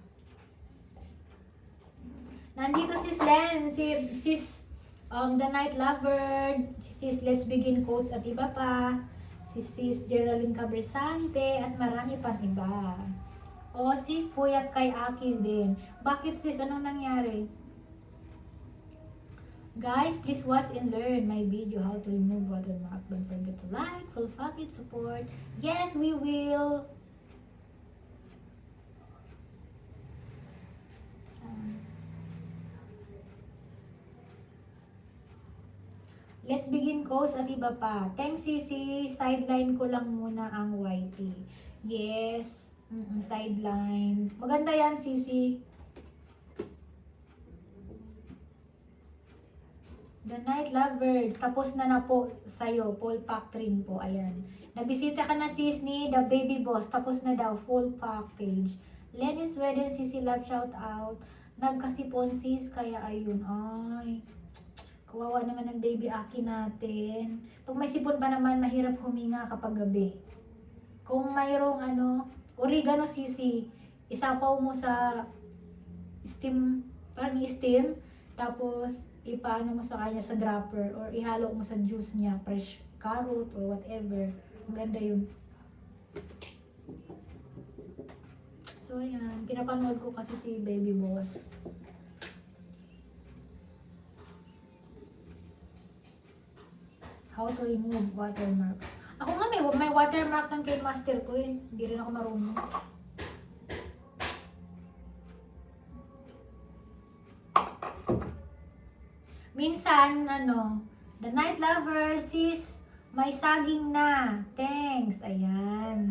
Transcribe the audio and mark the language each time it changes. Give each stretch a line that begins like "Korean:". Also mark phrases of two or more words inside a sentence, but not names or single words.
Filipino: Nandito sis Len, sis The Night Lover, sis Let's Begin Quotes at iba pa, sis Geraldine Cabresante at marami pang iba. O sis Puyat kay Akil din. Bakit sis? Anong nangyari?
English: Guys, please watch and learn my video how to remove watermark. Don't forget to like, full pocket support. Yes, we will. Let's begin course
Filipino: at iba pa.
English: Thanks Sisi.
Filipino: Sideline ko lang muna ang YT.
English: Yes. Sideline.
Filipino: Maganda yan Sisi. The Night Lovers. Tapos na po sa'yo.
English: Full pack
Filipino: rin po. Ayan. Nabisita ka na sis ni The Baby Boss. Tapos na daw.
English: Full package. Lenin Sweden. Sisi Love shout out.
Filipino: Nagkasipon sis. Kaya ayun. Ay. Kawawa naman ng baby Aki natin. Pag may sipon pa naman, mahirap huminga kapag gabi. Kung mayroong oregano sisi, isapaw mo sa steam, parang steam, tapos ipaano mo sa kanya sa dropper or ihalo mo sa juice niya,
English: fresh carrot or whatever.
Filipino: Maganda yun. So ayan, pinapanood ko kasi si Baby Boss.
English: How to remove watermarks.
Filipino: Ako nga may watermarks ng Cane Master ko eh. Hindi rin ako marunong. Minsan, The Night Lover, sis, may saging na. Thanks. Ayan.